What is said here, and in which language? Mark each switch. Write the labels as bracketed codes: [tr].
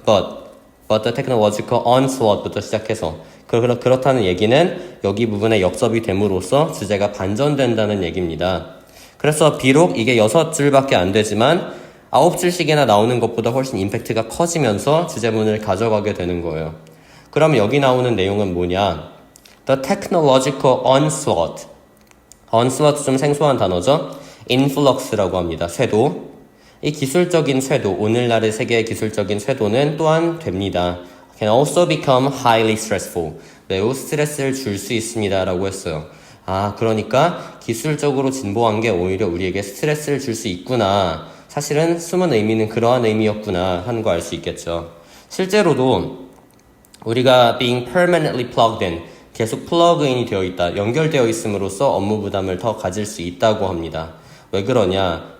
[en] but the technological onslaught부터 [ko] 시작해서 그렇다는 얘기는 여기 부분에 역접이 됨으로써 주제가 반전된다는 얘기입니다. 그래서 비록 이게 6줄밖에 안 되지만 9줄씩이나 나오는 것보다 훨씬 임팩트가 커지면서 주제문을 가져가게 되는 거예요. 그럼 여기 나오는 내용은 뭐냐? [en] The technological onslaught. [ko] onslaught 좀 생소한 단어죠? influx라고 합니다. 쇄도. 이 기술적인 쇄도, 오늘날의 세계의 기술적인 쇄도는 또한 됩니다. [en] Can also become highly stressful. [ko] 매우 스트레스를 줄 수 있습니다. 라고 했어요. 그러니까 기술적으로 진보한 게 오히려 우리에게 스트레스를 줄 수 있구나. 사실은 숨은 의미는 그러한 의미였구나 하는 거 알 수 있겠죠. 실제로도 우리가 [en] being permanently plugged in, [ko] 계속 플러그인이 되어 있다, 연결되어 있음으로써 업무 부담을 더 가질 수 있다고 합니다. 왜 그러냐?